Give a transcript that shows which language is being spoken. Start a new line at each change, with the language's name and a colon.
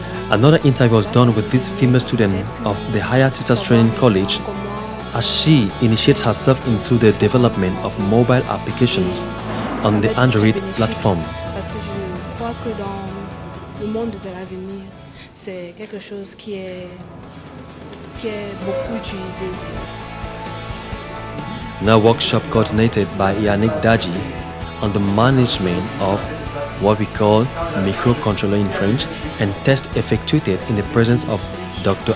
English: Another interview was done with this female student of the Higher Teachers Training College as she initiates herself into the development of mobile applications on the Android platform.
French: Parce que je crois que dans le monde de l'avenir, c'est quelque chose qui est beaucoup utilisé.
English: Now workshop coordinated by Yannick Daji on the management of what we call microcontroller in French and test effectuated in the presence of Dr.